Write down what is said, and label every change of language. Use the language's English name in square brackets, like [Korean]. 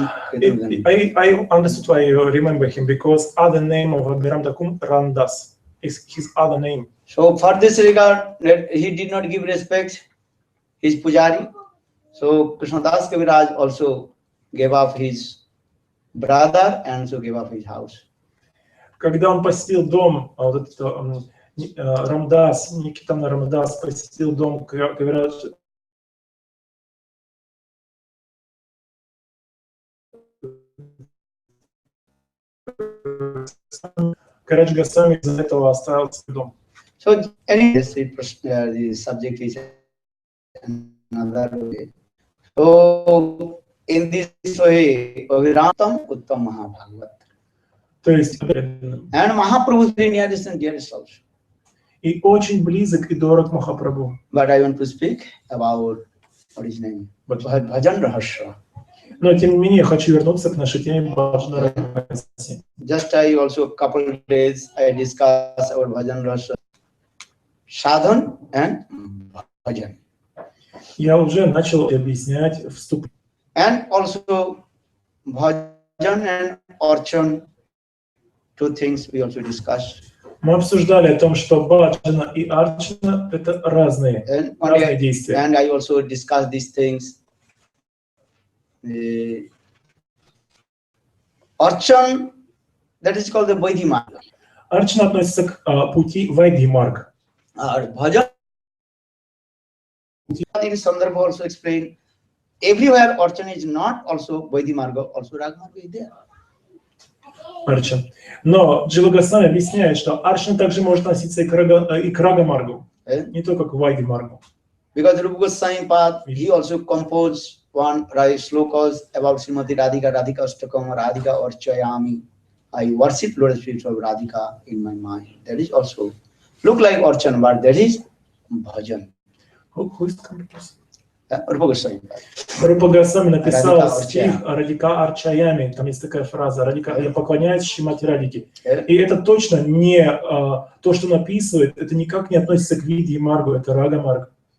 [English] I understood why you remember him, because other name of Abhiram Thakur, Ramdas, is his other name. So for this regard, he did not give respect his pujari. So Krishnadas Kaviraj also gave up his brother and so gave up his house. [Russian] Когда он посетил дом, Рамдас, Никитана Рамдас посетил дом Кавираджа, Кавирадж Госвами из-за этого оставил свой дом. [English] So anyway, the subject is another way. So in this way, Abhiram Uttam Mahabhagavat. [Russian] То есть, [English] and Mahaprabhu is very nearest and dearest also. [Russian] И очень близок и дорог Махапрабху. [English] But I want to speak about what is his name? Bhajan Rahasya. [Russian] Но тем не менее я хочу вернуться к нашей теме Баджана Рахаси. [English] Just I also couple of days I discuss about Bhajan Rahasya, Sadhan and Bhajan. [Russian] Я уже начал объяснять вступ. [English] And also Bhajan and Archan. Two things we also discussed. [Russian] Мы обсуждали о том, что баджана и арчана — это разные действия. [English] And I also discussed these things. Archan, that is called the Vaidhi Marga. [Russian] Арчана относится к пути Вайдхи Марг. [English] Bhajan, in Sandarbha also explained, everywhere Archan is not also Vaidhi Marga, also Raga Marga is there. [Russian] Арчан. Но Джива Госвами объясняет, что Арчана также может относиться и к Рага Маргу, не только к Вайдхи Маргу. [English] Because Rupa Goswami Pad, he also composed one slokas about Srimati Radhika, Radhika Astakam, Radhika Archayami. I worship lotus feet of Radhika in my mind. That is also look like Archan, but that is Bhajan. Who is the composer? Rupa Goswami. [Russian] Рупа Госвами написал стих Радика Арчаями, там есть такая фраза, Радика, я поклоняюсь Шримати Радике. И это точно не то, что он описывает, это никак не относится к Видхи Маргу, это Рага Марг.